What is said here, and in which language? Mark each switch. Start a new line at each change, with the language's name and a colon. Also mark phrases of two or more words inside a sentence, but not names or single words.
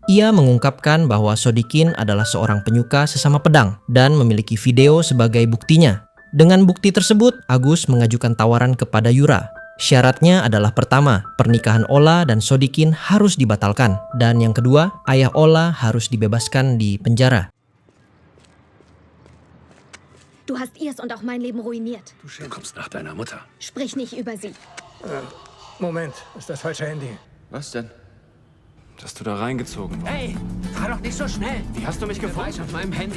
Indonesian: Ia mengungkapkan bahwa Sodikin adalah seorang penyuka sesama pedang dan memiliki video sebagai buktinya. Dengan bukti tersebut, Agus mengajukan tawaran kepada Yura. Syaratnya adalah pertama, pernikahan Ola dan Sodikin harus dibatalkan. Dan yang kedua, ayah Ola harus dibebaskan di penjara.
German: Du hast ihrs und auch mein Leben ruiniert. Du kommst nach deiner Mutter. Sprich nicht über sie. Moment, ist das falsche Handy. Was denn? Dass du da reingezogen wurdest. Hey, fahr doch nicht so schnell. Wie hast du mich gefunden? Beweis auf meinem Handy.